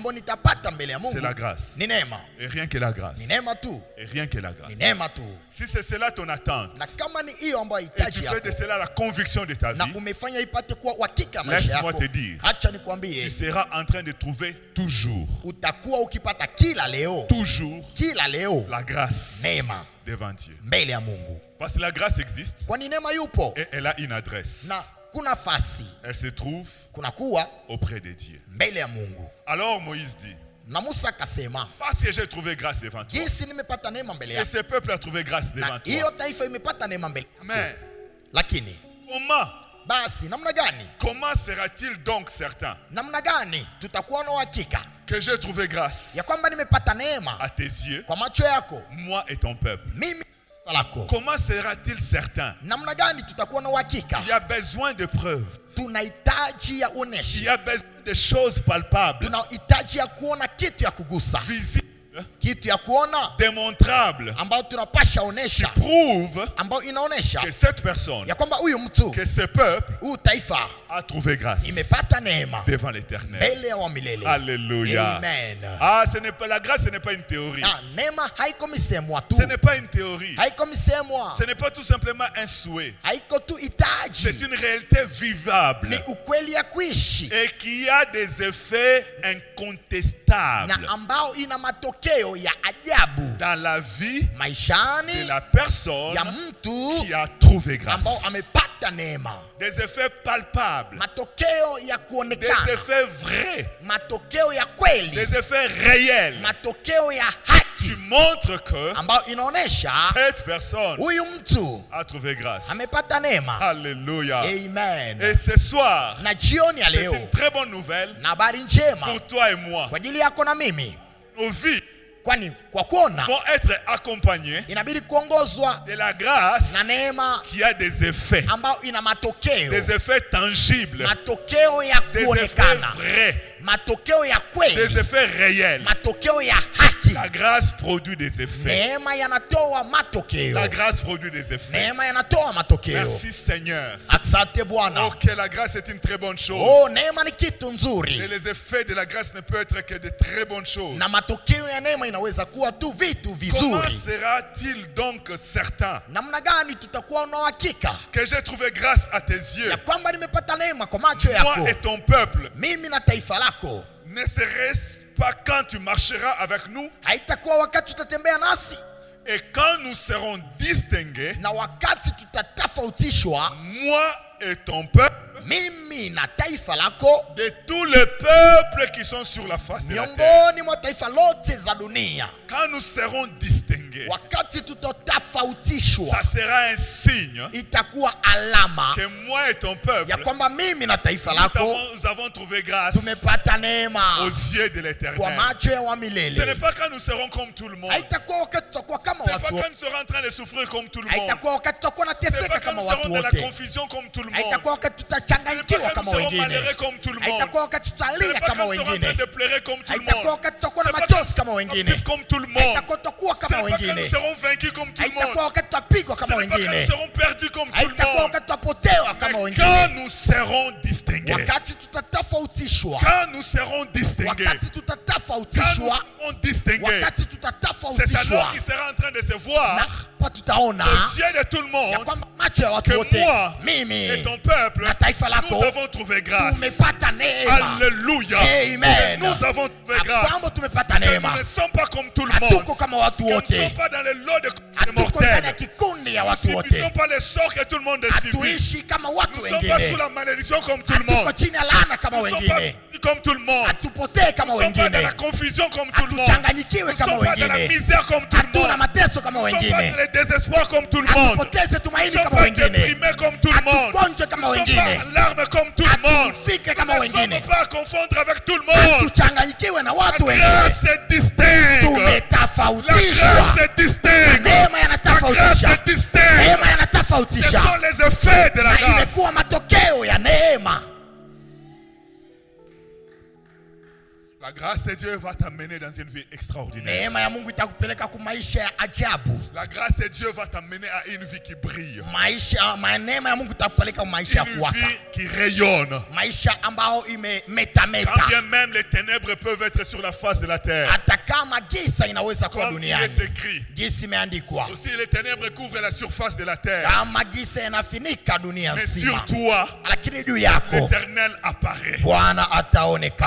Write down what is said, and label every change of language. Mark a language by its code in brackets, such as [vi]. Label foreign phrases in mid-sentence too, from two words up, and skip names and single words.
[sw] ambayo nitapata mbele ya Mungu [fr] c'est la grâce. [sw] ni neema. [fr] Et rien que la grâce. [sw] Ni neema tu, [fr] Et rien que la grâce. [sw] ni neema tu. [fr] Si c'est cela ton attente, [sw] Na kama ni hiyo ambayo [fr] et tu [sw] hitaji [fr] fais de [sw] yako [fr] cela la conviction de ta [sw] na [fr] vie, [sw] umefanya ipate kuwa uhakika maisha [fr] laisse-moi [sw] yako, [fr] te dire, [sw] acha [fr] tu [sw] nikwambie, [fr] seras en train de trouver toujours, [sw] utakuwa ukipata kila leo [fr] la grâce [sw] neema [fr] devant Dieu. [sw] mbele ya Mungu, [fr] Parce que la grâce existe [sw] kwani neema yupo [fr] et elle a une adresse. [sw] na kuna nafasi, [fr] Elle se trouve [sw] kuna kuwa [fr] auprès de Dieu. [sw] mbele ya Mungu. [fr] Alors Moïse dit, [sw] Na Musa akasema, [fr] parce que j'ai trouvé grâce devant toi, [sw] jinsi nimepata neema mbele [fr] et [sw] yako [fr] ce peuple a trouvé grâce devant [sw] na hiyo [fr] toi. [sw] taifa imepata neema mbele yako, [fr] Mais [sw] lakini basi namna gani, [fr] comment sera-t-il donc certain [sw] namna gani tutakuwa na uhakika [fr] que j'ai trouvé grâce [sw] ya kwamba nimepata neema [fr] à tes yeux, [sw] kwa macho yako, [fr] moi et ton peuple? [sw] mimi na lako? [fr] Comment sera-t-il certain? [sw] Namna gani tutakuwa na uhakika? [fr] Il y a besoin de preuves. [sw] Tunahitaji ya [fr] Il [sw] uoneshi, [fr] y a besoin de choses palpables, [sw] tunahitaji ya kuona kitu ya kugusa, [fr] visibles, [sw] kitu ya kuona [fr] démontrables, [sw] ambayo tunapasha [fr] qui [sw] onesha, [fr] prouvent [sw] ambayo inaonesha [fr] que cette personne, [sw] ya kwamba huyu mtu, [fr] que ce peuple [sw] huyu taifa [fr] a trouvé grâce [sw] imepata neema [fr] devant l'Éternel. [sw] mbele ya wa milele. [fr] Alléluia. [sw] Amen. [fr] Ah, ce n'est pas la grâce, ce n'est pas une théorie. [sw] Na neema haiko misemwa tu, [fr] Ce n'est pas une théorie. [sw] haiko misemwa, [fr] Ce n'est pas tout simplement un souhait. [sw] haiko tu [fr] C'est [sw] hitaji, [fr] une réalité vivable [sw] ni ukweli ya kuishi [fr] et qui a des effets [sw] na [fr] incontestables [sw] ambao ina matokeo ya ajabu [fr] dans la vie de [sw] maishani [fr] la personne [sw] ya mtu [fr] qui a trouvé grâce. [sw] ambao amepata neema, [fr] Des effets palpables, [sw] matokeo ya [fr] des [sw] kuonekana, [fr] effets vrais, [sw] matokeo ya kweli, [fr] des effets réels [sw] matokeo ya [fr] qui [sw] haki [fr] montrent que [sw] ambayo inaonesha [fr] cette personne [sw] huyu mtu [fr] a trouvé grâce. [sw] amepata neema. [fr] Alléluia. [sw] Amen. [fr] Et ce soir, [sw] Na jioni ya [fr] c'est [sw] leo [fr] une très bonne nouvelle [sw] na habari njema [fr] pour toi et moi. [sw] kwa ajili yako na mimi, [fr] Nos vies [sw] kwani kwa kuona [fr] vont être accompagnées [sw] inabidi kuongozwa [fr] de la grâce [sw] na neema [fr] qui a des effets, [sw] ambayo ina matokeo, [fr] des effets tangibles, [sw] matokeo ya [fr] des effets [sw] kuonekana, [fr] vrais, [sw] matokeo ya [fr] des [sw] kweli, [fr] effets réels [sw] matokeo ya haki haki. [fr] La grâce produit des effets. [sw] Neema yanatoa matokeo. [fr] La grâce produit des effets. [sw] Neema yanatoa matokeo. [fr] Merci Seigneur. [sw] Asante Bwana. [fr] Ok, la grâce est une très bonne chose. [sw] Oh, neema ni kitu nzuri. [fr] Et les effets de la grâce ne peuvent être que de très bonnes choses. [sw] Na matokeo ya neema inaweza kuwa tu vitu [fr] Comment [sw] vizuri. [fr] sera-t-il donc certain [sw] Namna gani tutakuwa na uhakika [fr] que j'ai trouvé grâce à tes yeux, [sw] ya kwamba nimepata neema kwa macho [fr] moi [sw] yako, [fr] et ton peuple? [sw] mimi na taifa lako? [fr] Ne serait-ce pas quand tu marcheras avec nous [sw] Haitakuwa wakati tutatembea nasi [fr] et quand nous serons distingués, [sw] na wakati tutatofautishwa, [fr] moi et ton peuple, [sw] mimi na taifa lako, [fr] de tous les peuples qui sont sur la face de la terre. [sw] miongoni mwa taifa lote za dunia. [fr] Quand nous serons distingués, [sw] Wakati tutatofautishwa, [fr] ça sera un signe [sw] itakuwa alama [fr] que moi et ton peuple, [sw] ya kwamba mimi na taifa [fr] nous [sw] lako [fr] avons trouvé grâce [sw] tumepata neema [fr] aux yeux de [sw] kwa [fr] l'Éternel. [sw] macho ya wa [fr] Ce n'est [sw] milele. [fr] pas quand nous serons comme tout le monde. [sw] Haitakuwa wakati tutakuwa kama [fr] Ce n'est pas [sw] watu [fr] quand [sw] wote. [fr] nous serons en train de souffrir comme tout le monde. [sw] Haitakuwa wakati tutakuwa [fr] Ce n'est [sw] nateseka [fr] pas quand [sw] kama [fr] nous [sw] watu [fr] serons dans la [sw] wote. [fr] confusion comme tout le monde. [sw] Haitakuwa wakati [fr] Ce n'est pas [sw] tutachanganyikiwa [fr] quand [sw] kama [fr] nous serons [sw] wengine. [fr] malheureux comme tout le monde. [sw] Haitakuwa wakati [fr] Ce n'est [sw] tutalia [fr] pas [sw] kama [fr] quand nous serons en train [sw] wengine. [fr] de pleurer comme tout le [sw] Haitakuwa [fr] monde. [sw] wakati tutakuwa na [fr] C'est pas [sw] machozi [fr] quand [sw] kama [fr] nous [sw] wengine. [fr] serons comme tout le monde. [sw] Haitakuwa tutakuwa [fr] Ce [sw] kama [fr] n'est pas quand nous [sw] wengine. [fr] serons vaincus comme tout le monde. [sw] Haitakuwa wakati tutapigwa [fr] Ce [sw] kama [fr] n'est pas quand nous [sw] wengine. [fr] serons perdus comme tout le [sw] Haitakuwa [fr] monde. [sw] wakati tutapotewa kama [fr] Mais [sw] wengine. [fr] quand nous serons distingués, [sw] Wakati tutatofautishwa, [fr] quand nous serons distingués, [sw] wakati [fr] quand nous [sw] tutatofautishwa, [fr] serons distingués, [sw] wakati [fr] c'est [sw] tutatofautishwa, [fr] alors qu'il sera en train de se voir [sw] na hapa tutaona [fr] aux yeux de tout le [sw] ya [fr] monde [sw] kwamba macho ya watu [fr] que [sw] wote, [fr] moi [sw] mimi [fr] et ton peuple, [sw] na taifa [fr] nous [sw] lako [fr] avons trouvé grâce. [sw] tumepata neema. [fr] Alléluia. [sw] Amen. [fr] Nous avons trouvé [sw] Ya [fr] grâce. [sw] kwamba tumepata [fr] Que nous [sw] neema. [fr] ne sommes pas comme tout le [sw] Hatuko [fr] monde. [sw] kama watu [fr] Que nous ne [sw] wote, [fr] sommes pas dans le lot de [sw] hatuko ndani ya [fr] mortels. [sw] kikundi ya [fr] Nous [sw] watu [fr] ne [sw] wote, [fr] subissons pas les sorts que tout le monde subit. [sw] hatuishi kama watu [fr] Nous ne sommes pas sous [sw] wengine, [fr] la malédiction comme tout le [sw] hatuko [fr] monde. [sw] chini ya laana kama [fr] Nous ne sommes pas [sw] wengine, [fr] comme tout le monde. [sw] hatupotee kama [fr] Nous ne sommes pas dans [sw] wengine, [fr] la confusion comme tout le monde. [sw] hatuchanganyikiwe [fr] Nous ne [sw] kama [fr] sommes pas dans la [sw] wengine, [fr] misère comme tout le [sw] hatuna [fr] monde. [sw] mateso kama [fr] Nous ne sommes pas [sw] wengine, [fr] dans le désespoir comme tout le monde. [sw] hatupoteze [fr] Nous ne [sw] tumaini [fr] sommes [sw] kama [fr] pas [sw] wengine, [fr] déprimés comme tout le monde. [sw] hatugonjwe [fr] Nous [sw] kama [fr] ne sommes pas [sw] wengine, [fr] en larmes comme tout le monde. [sw] hatufike kama [fr] Nous ne [sw] wengine, [fr] sommes pas à confondre avec tout le monde. [sw] hatuchanganyikiwe na [fr] La [sw] watu wengine, [fr] grâce est distincte. La [sw] tumetofautishwa. [fr] grâce est distincte. [sw] Neema [fr] La grâce [sw] yanatofautisha, [fr] est distincte. [sw] neema [fr] Ce [sw] yanatofautisha, [fr] sont les effets de la [sw] na [fr] grâce. [sw] imekuwa matokeo ya neema. [fr] La grâce de Dieu va t'amener dans une vie extraordinaire. [sw] Neema ya Mungu itakupeleka kwa maisha ya ajabu. [fr] La grâce de Dieu va t'amener à une vie qui brille. [sw] Neema ya Mungu itakupeleka kwa maisha ya [fr] Une [sw] kuwaka, [fr] vie qui rayonne. [sw] maisha ambao imemetameta. [fr] Quand bien même les ténèbres peuvent être sur la face de la terre. [sw] Hata kama giza inaweza kuwa [fr] Comme il [sw] duniani, [fr] est écrit. [sw] gisi imeandikwa, [fr] Aussi les ténèbres couvrent la surface de la terre. [sw] kama giza inafinika dunia [fr] Mais [sw] nzima, [fr] sur toi, [sw] lakini juu yako [fr] l'Éternel apparaît. [sw] Bwana ataonekana.